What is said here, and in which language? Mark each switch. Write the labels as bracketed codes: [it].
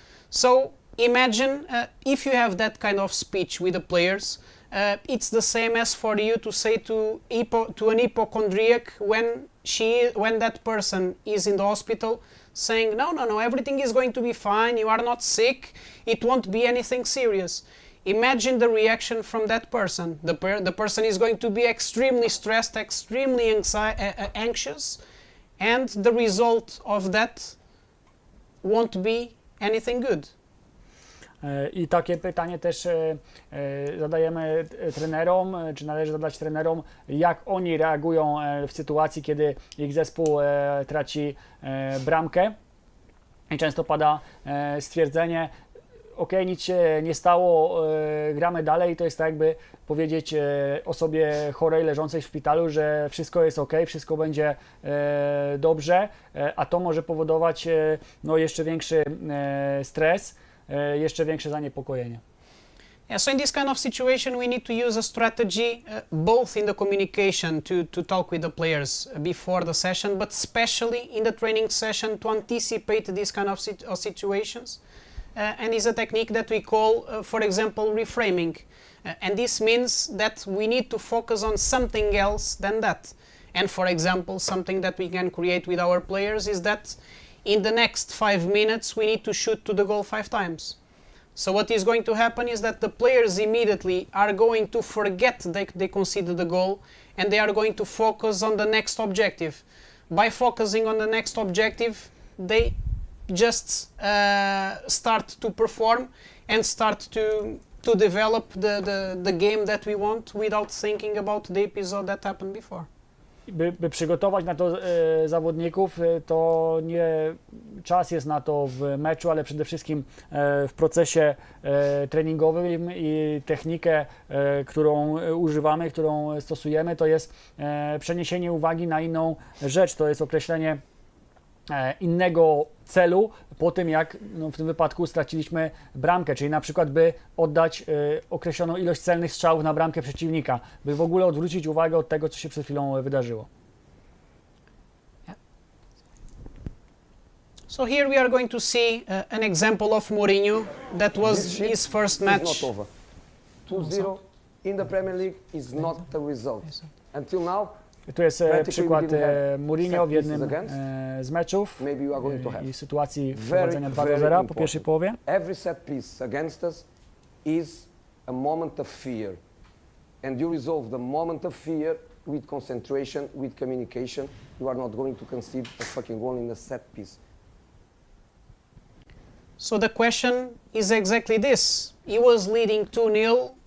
[en] So imagine if you have that kind of speech with the players, it's the same as for you to say to an hypochondriac when that person is in the hospital, saying, no, everything is going to be fine, you are not sick, it won't be anything serious. Imagine the reaction from that person. The person is going to be extremely stressed, extremely anxious, and the result of that won't be anything good. [pl] I takie pytanie też zadajemy trenerom, czy należy zadać trenerom, jak oni reagują w sytuacji, kiedy ich zespół traci bramkę. I często pada stwierdzenie, ok, nic się nie stało, gramy dalej. To jest tak jakby powiedzieć osobie chorej, leżącej w szpitalu, że wszystko jest ok, wszystko będzie dobrze, a to może powodować jeszcze większy stres, jeszcze większe zaniepokojenie. [en] Yeah, so in this kind of situation we need to use a strategy both in the communication to talk with the players before the session, but especially in the training session to anticipate these kind of situations. And is a technique that we call, for example, reframing. And this means that we need to focus on something else than that. And for example, something that we can create with our players is that in the next 5 minutes we need to shoot to the goal 5 times. So what is going to happen is that the players immediately are going to forget that they conceded the goal and they are going to focus on the next objective. By focusing on the next objective, they just start to perform and start to develop the game that we want without thinking about the episode that happened before. [pl] By przygotować na to zawodników, to nie czas jest na to w meczu, ale przede wszystkim w procesie treningowym i technikę, którą używamy, którą stosujemy, to jest przeniesienie uwagi na inną rzecz, to jest określenie innego celu po tym, jak w tym wypadku straciliśmy bramkę, czyli na przykład by oddać określoną ilość celnych strzałów na bramkę przeciwnika, by w ogóle odwrócić uwagę od tego, co się przed chwilą wydarzyło. [en] So here we are going to see an example of Mourinho. That was his first match. It's not over. 2-0 in the Premier League is not the result. Until now, [pl] Tu jest przykład Mourinho w jednym z meczów i sytuacji prowadzenia 2-0 po pierwszej połowie. [en] Every set piece against us is a moment of fear. And you resolve the moment of fear with concentration, with communication. You are not going to concede a fucking goal in a set piece. So the question is exactly this. He was leading 2-0